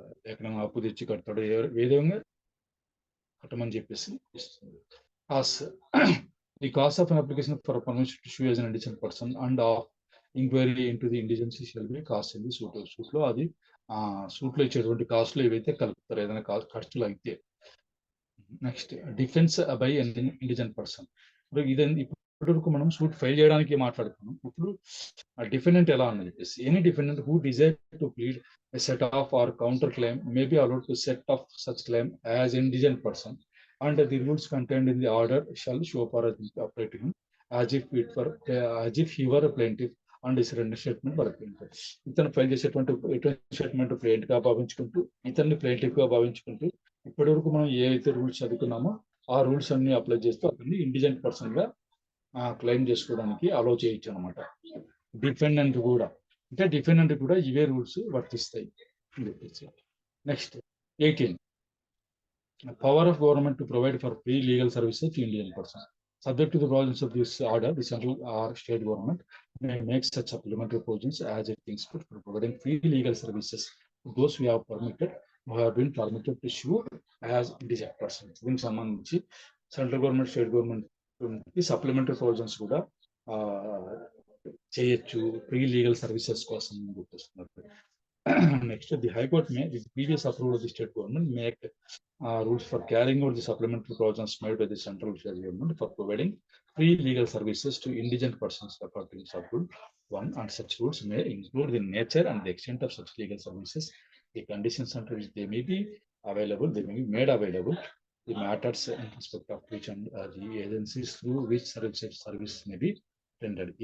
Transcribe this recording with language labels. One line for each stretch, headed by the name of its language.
Telugu: ఎక్కడైనా అప్పు తెచ్చి కడతాడు, ఏ విధంగా కట్టమని చెప్పేసి ఇస్తుంది.
English: The cost of an application for a permission to issue as an indigent person and of inquiry into the indigency shall be cost in the suit.
Telugu: Suit లో అది సూట్ లో ఇచ్చేటువంటి కాస్ట్లు ఏవైతే కలుపుతారు, ఏదైనా ఖర్చులు అయితే. Next,
English: Defence by indigent person.
Telugu: ఇప్పటివరకు మనం సూట్ ఫైల్ చేయడానికి మాట్లాడుకున్నాం. ఇప్పుడు డిఫెండెంట్ ఎలా అని చెప్పేసి,
English: Any defendant who desire to plead a set of or counter claim may be allowed to set off such claim as indigent person, and the rules contained in the order shall show for operating as if he were a plaintiff and his surrender statement were plaintiff.
Telugu: ఇతను file చేసేటువంటి statement ప్లేంట్ గా భావించుకుంటూ, ఇతన్ని plaintiff గా భావించుకుంటూ, ఇప్పటి వరకు మనం ఏవైతే rules చదువుకున్నామో ఆ రూల్స్ అన్ని అప్లై చేస్తూ అతన్ని ఇండిజెంట్ పర్సన్ గా క్లెయిమ్ చేసుకోవడానికి అలో చేయొచ్చు అనమాట. డిఫెండెంట్ కూడా, అంటే డిఫెండెంట్ కూడా ఇవే రూల్స్ వర్తిస్తాయి.
English: Next 18, power of government to provide for free legal services to Indian person. Subject to the provisions of this order, the central or state government may make such supplementary provisions as it thinks fit for providing free legal services to those who have been permitted to sue as indigent persons.
Telugu: దీనికి సంబంధించి central government, state government supplementary provisions కూడా చేయొచ్చు free legal services కోసం గుర్తిస్తున్నారు.
English: Next, the high court may with previous approval of the state government make rules for carrying out the supplementary provisions made by the central state government for providing free legal services to indigent persons according to Rule 1, and such rules may include the nature and the extent of such legal services, the conditions under which they may be available, they may be made available, the matters in respect of which and the agencies through which service may be rendered.